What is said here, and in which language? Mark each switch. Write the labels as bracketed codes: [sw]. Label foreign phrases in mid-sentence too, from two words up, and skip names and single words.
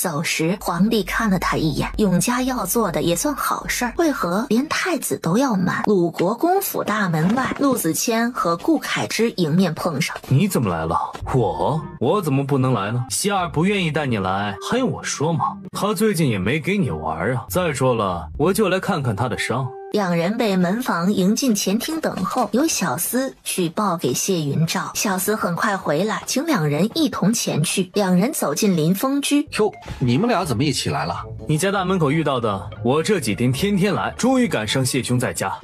[zh] 走時皇帝看了他一眼，永嘉要做的也算好事儿，为何連太子都要瞒？鲁国公府大门外，陆子谦和顧愷之迎面碰上。你怎麼來了？我怎麼不能來呢？希兒不願意帶你來，還用我說嗎？他最近也沒給你玩啊。再說了，我就來看看他的傷。兩人被門房迎進前廳等候，由小厮去報給謝雲照。小厮很快回來，請兩人一同前去。两人走進臨風居。喲，你們倆怎麼一起來了？你家大門口遇到的，我這幾天天天來，終於趕上謝兄在家。